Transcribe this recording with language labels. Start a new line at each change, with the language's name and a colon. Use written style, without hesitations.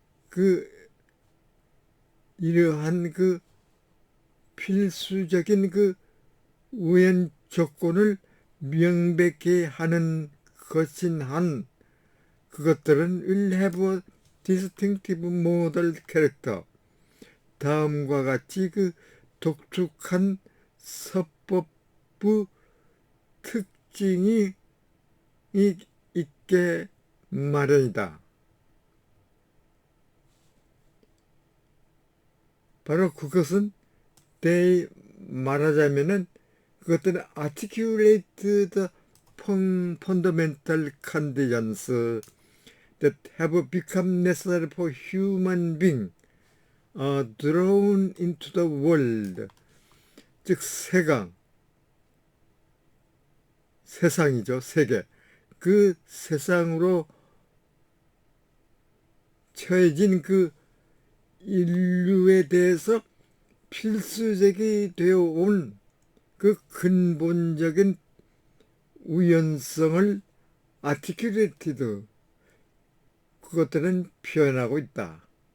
Korean: 그 이러한 그 필수적인 그 우연 조건을 명백히 하는 것인 한, 그것들은
English: will have a distinctive model character,
Korean: 다음과 같이 그 독특한 서법부 특징이 있게 마련이다. 바로 그것은 말하자면은 그것들은
English: articulate the fundamental conditions that have become necessary for human being drawn into the world,
Korean: 즉 세상이죠. 세계. 그 세상으로 처해진 그 인류에 대해서 필수적이 되어 온 그 근본적인 우연성을 아티큐레이티드 그것들은 표현하고 있다.